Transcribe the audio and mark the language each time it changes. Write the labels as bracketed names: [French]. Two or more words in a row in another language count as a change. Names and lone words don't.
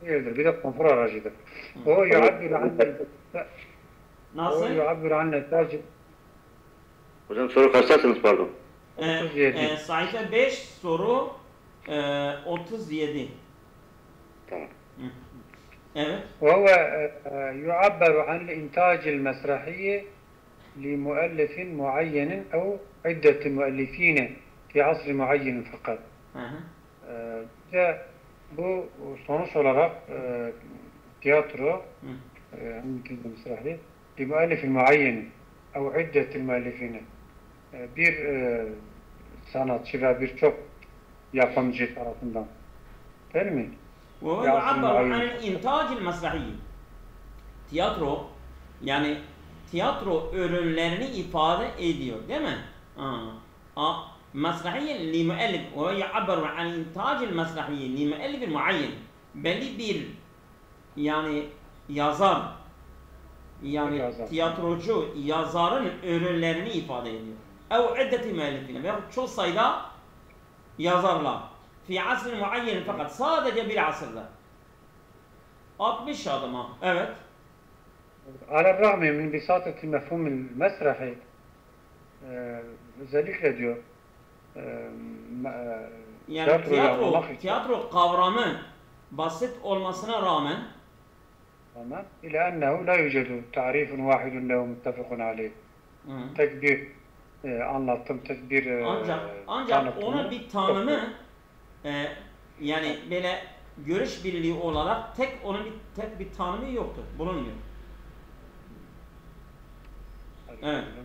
[Turkish] Değildir. Bir de konfor aracıdır. O yu'abbir Nasıl? [Arabic] عن النتاج. [Turkish] Hocam soru kaçtasınız pardon? 37. Sayfa 5 soru 37. Tamam. Evet. [Arabic] وهو يعبر عن الإنتاج المسرحي لمؤلف معين أو عدة مؤلفين في عصر معين فقط. [Turkish] Bu sonuç olarak tiyatro mesrahi [Arabic] لمؤلف معين أو عدة مؤلفين [Turkish] bir sanatçı ve birçok yapımcı tarafından. Değil mi? [Arabic] وهو يعبر عن الإنتاج المسرحي. [Turkish] Tiyatro yani tiyatro ürünlerini ifade ediyor değil mi? [Arabic] مسرحية لمؤلف وهو يعبر عن إنتاج المسرحية لمؤلف معين [Turkish] belli bir yani yazar yani tiyatrocu yazarın ürünlerini ifade ediyor. [Arabic] أو عدة مؤلفين [Turkish] veya çok sayıda yazarlar. [Arabic] في عصر معين [Turkish] fakat sadece bir asırda. 60 adıma. Evet. [Arabic] على الرغم من بساطة المفهوم المسرحي [Turkish] özellikle diyor yani tiyatro kavramı basit olmasına rağmen [Arabic] إلى أنه لا يوجد تعريف واحد له متفق عليه. [Turkish] Tek bir anlattım, tek bir ancak ona bir tanımı yani böyle görüş birliği olarak onun tek bir tanımı yoktur, bulunmuyor. Evet.